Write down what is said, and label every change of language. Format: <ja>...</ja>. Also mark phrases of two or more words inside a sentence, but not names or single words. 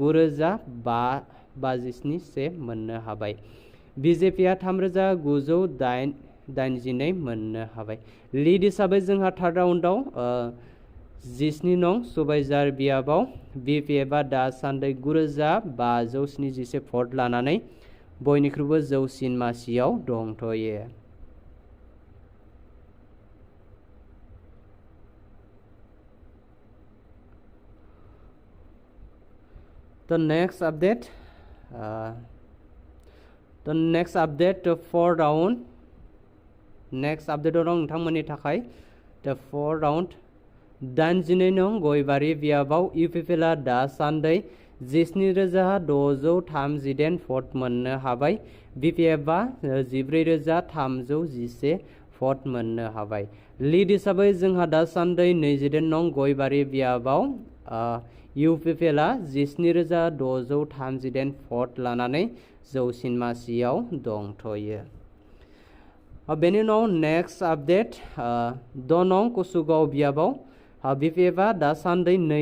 <brx>9557 मोननो हाबाय BJPआ 3982 मोननो हाबाय लिड हिसाबै जोंहा थार्ड राउन्डआव 17 नं सुबाइजार बियाबाव BPFआ दासान्दि 9571 भट लानानै बयनिख्रुइबो जौसिन मासियाव दंथ'यो</brx> <en>The next update for round next update</en> <brx>दं नोंथांमोननि थाखाय</brx> <en>the 4 round</en> <brx>82 नं गयबारि बियाबाव UPPLआ दासान्दि 17638 भट मोननो हाबाय BPFआ 14311 भट मोननो हाबाय लिड हिसाबै जोंहा दासान्दि 22 नं गयबारि बियाबाव UPPLआ 17638 भट लानानै जौसिन मासियाव दंथ'यो बेनि उनाव</brx> <en>next update</en> <brx>2 नं कुसुगाव बियाबाव BPFआ दासान्दि</brx>